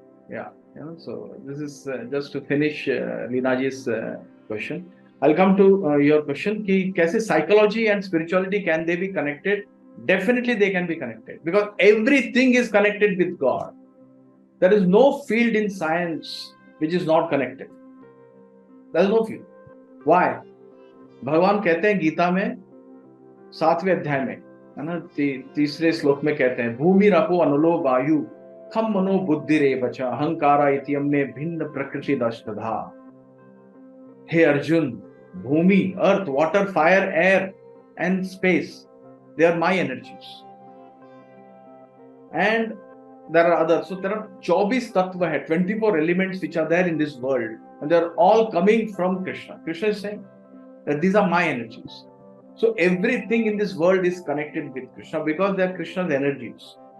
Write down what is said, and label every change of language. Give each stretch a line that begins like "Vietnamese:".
English: Yeah, so this is just to finish Leenaji's question. I'll come to your question कि कैसे psychology and spirituality can they be connected? Definitely they can be connected because everything is connected with God. There is no field in science which is not connected. There is no field. Why?
Hindi: भगवान कहते हैं गीता में 7वें अध्याय में, है ना, तीसरे श्लोक में कहते हैं
Sanskrit: भूमि रपो अनुलो वायु खम मनो बुद्धि रे बचा अहंकारा इतियम में भिन्न प्रकृति दष्टधा.
Hindi: हे अर्जुन,
English: भूमि, earth, water, fire, air and space, they are my energies. And there are others. So there are 24 tattva hai, 24 elements which are there in this world, and they are all coming from Krishna. Krishna is saying that these are my energies. So everything in this world is connected with Krishna because they are Krishna's energies.